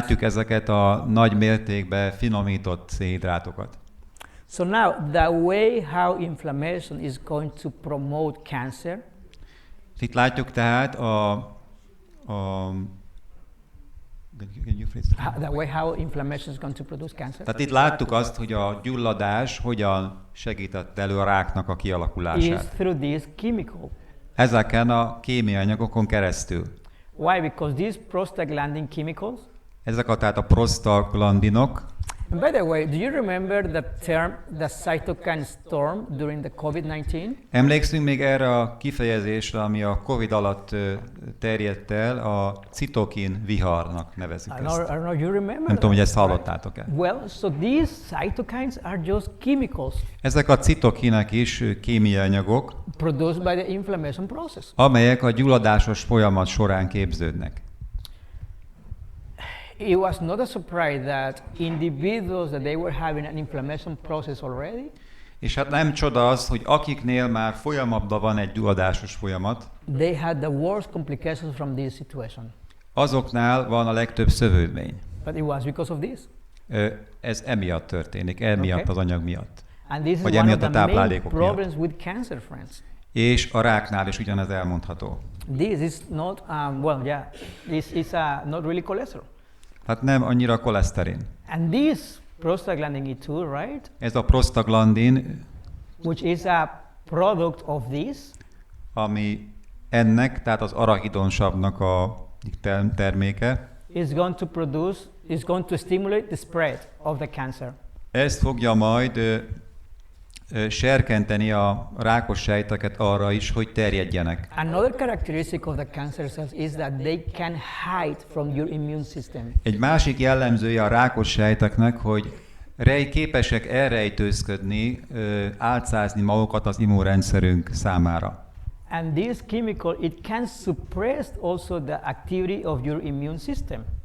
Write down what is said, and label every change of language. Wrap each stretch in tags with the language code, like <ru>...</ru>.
<hu>látjuk ezeket a nagy mértékben finomított szénhidrátokat.</hu> <en>So now, the way how inflammation is going to promote cancer</en> <hu>Itt látjuk tehát</hu> <en>the way how inflammation is going to produce cancer</en> <hu>tehát itt láttuk azt, hogy a gyulladás hogyan segített elő a ráknak a</hu> <en>is</en> <hu>kialakulását.</hu> <en>through these chemicals.</en> <hu>Ezeken a kémiai anyagokon keresztül.</hu> <en>Why? Because these prostaglandin chemicals.</en> <hu>Ezek tehát a prostaglandinok.</hu> <en>And by the way, do you remember the term, the cytokine storm during the COVID-19?</en> <hu>Emlékszünk még erre a kifejezésre, ami a Covid alatt terjedt el, a citokin viharnak nevezik</hu> <en>I don't</en> <hu>ezt.</hu> <en>know, you remember</en> <hu>Nem tudom, hogy ezt</hu> <en>that,</en> <hu>hallottátok-e.</hu> <en>Well, so these cytokines are just chemicals</en> <hu>Ezek a citokinek is kémiai anyagok,</hu> <en>produced by the inflammation process.</en> <hu>amelyek a gyulladásos folyamat során képződnek.</hu> <en>It was not a surprise that individuals that they were having an inflammation process already,</en> <hu>És hát nem csoda az, hogy akiknél már folyamatban van egy gyulladásos folyamat,</hu> <en>they had the worst complications from this situation.</en> <hu>azoknál van a legtöbb szövődmény.</hu> <en>But it was because of this.</en> <hu>Ez emiatt történik, emiatt</hu> <en>Okay.</en> <hu>az anyag miatt.</hu> <en>And this is</en> <hu>Vagy</hu> <en>one of</en> <hu>emiatt a</hu> <en>the main</en> <hu>táplálékok miatt.</hu> <en>problems with cancer, friends.</en> <hu>És a ráknál is ugyanez elmondható.</hu> <en>This is not, this is not really cholesterol.</en> <hu>Tehát nem annyira koleszterin.</hu> <en>And this prostaglandin E2, right?</en> <hu>Ez a prostaglandin,</hu> <en>Which is a product of this.</en> <hu>ami ennek, tehát az arachidonsavnak a terméke,</hu> <en>Is going to stimulate the spread of the cancer.</en> <hu>ezt fogja majd serkenteni a rákos sejteket arra is, hogy terjedjenek.</hu> <en>Another characteristic of the cancer cells is that they can hide from your immune system.</en> <hu>Egy másik jellemzője a rákos sejteknek, hogy képesek elrejtőzködni, álcázni magukat az immunrendszerünk számára.</hu> <en>And this chemical, it can suppress also the activity of your immune system.</en>